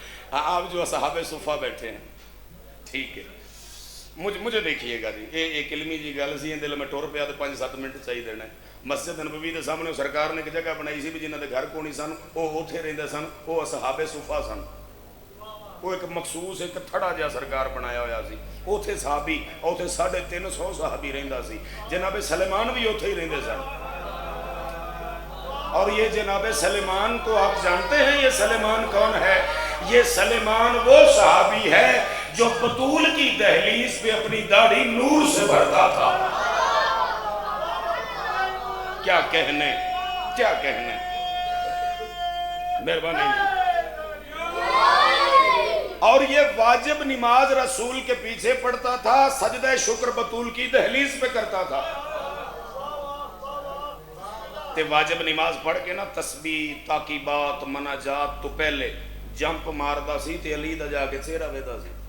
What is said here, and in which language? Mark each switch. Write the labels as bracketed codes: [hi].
[ur] آپ جو صحابہ صفہ بیٹھے ہیں, ٹھیک ہے. مجھے دیکھیے گا جی, [pa] ایک علمی جی گل سی, دل میں ٹور پیا تو 5-7 منٹ چاہیے دینا. مسجد نبوی دے سامنے سرکار نے ایک جگہ بنائی سی بھی جنہاں دے گھر کونی سن, وہ اوتھے رہندے سن, وہ صحابہ صفہ سن. وہ ایک مخصوص ایک تھڑا جہا سرکار بنایا ہویا سی. اوتھے صحابی, اوتھے 350 صحابی رہندا سی. جناب سلیمان بھی اوتھے ہی رہندے سن. [ur] اور یہ جناب سلیمان کو آپ جانتے ہیں یہ سلیمان کون ہے؟ یہ سلیمان وہ صحابی ہے جو بطول کی دہلیز پہ اپنی داڑھی نور سے بھرتا تھا. کیا کہنے, کیا کہنے. مہربانی. اور یہ واجب نماز رسول کے پیچھے پڑھتا تھا, سجدہ شکر بطول کی دہلیز پہ کرتا تھا. [pa] تے واجب نماز پڑھ کے نا تسبیح, تاقیبات, مناجات تو پہلے جمپ ماردا سی تے علی دا جا کے چہرہ ویدا سی.